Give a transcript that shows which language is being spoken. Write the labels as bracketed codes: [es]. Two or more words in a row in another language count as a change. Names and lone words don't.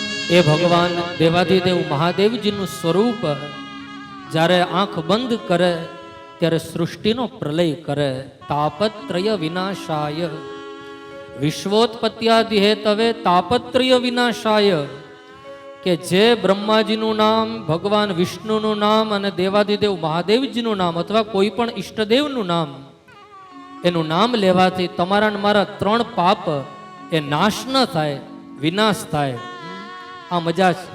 [gu] એ ભગવાન દેવાધિદેવ મહાદેવજીનું સ્વરૂપ જ્યારે આંખ બંધ કરે ત્યારે સૃષ્ટિનો પ્રલય કરે. [sa] तापत्रय विनाशाय विश्वोत्पत्यादि हेतवे तापत्रय विनाशाय, [gu] કે જે બ્રહ્માજીનું નામ, ભગવાન વિષ્ણુનું નામ અને દેવાધિદેવ મહાદેવજીનું નામ અથવા કોઈ પણ ઈષ્ટદેવનું નામ, એનું નામ લેવાથી તમારા મારા 3 પાપ એ નાશ ન થાય, વિનાશ થાય. આ મજા છે.